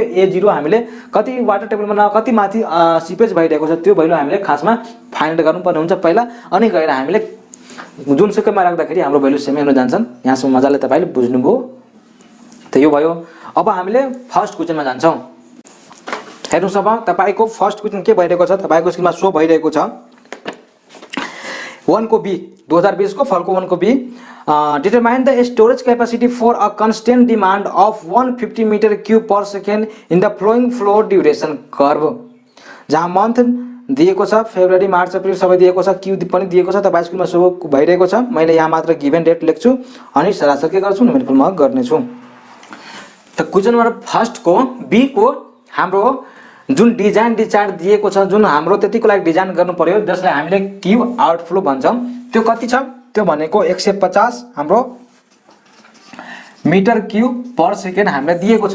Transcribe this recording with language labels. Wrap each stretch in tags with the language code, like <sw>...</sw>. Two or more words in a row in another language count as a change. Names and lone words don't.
<ne>A0 हामीले कति</ne> <en>water table</en> <ne>कति माथि सिपेज भइरहेको छ त्यो भ्यालु हामीले खासमा फाइन्ड गर्नुपर्ने हुन्छ पहिला, अनि गएर हामीले जुन सुकैमा राख्दाखेरि हाम्रो भ्यालु सेमै हुन जान्छन्। यहाँसम्म मजाले तपाईले बुझ्नुभयो। त यो भयो। अब हामीले</ne> <en>first question</en> <ne>जान्छौं। हेर्नुस् अब तपाईको</ne> <en>first question</en> <ne>के भइरहेको छ, तपाईको स्क्रिनमा शो भइरहेको छ 1 को बी 2020 को फलको 1 को बी</ne> <en>determine the storage capacity for a constant demand of 150 meter cube per second in the flowing flow duration curve,</en> <ne>जहाँ मन्थ दिएको छ फेब्रुअरी मार्च अप्रिल सबै दिएको छ, क्यू पनि दिएको छ। तपाईको स्क्रिनमा शो भइरहेको छ। मैले यहाँ मात्र</ne> <en>given date</en> <ne>लेख्छु अनि सरासर के गर्छु न्युमेरिकलमा गर्ने छु। त</ne> <en>question number first</en> <ne>को बी को हाम्रो जुन</ne> <en>design discharge</en> <ne>दिएको छ, जुन हाम्रो त्यतिको लागि डिजाइन गर्नु पर्यो जसलाई हामीले</ne> <en>Q outflow</en> <ne>भन्छौं, त्यो कति छ त्यो भनेको 150 हाम्रो</ne> <en>meter cube per second</en> <ne>हामीलाई दिएको छ।</ne>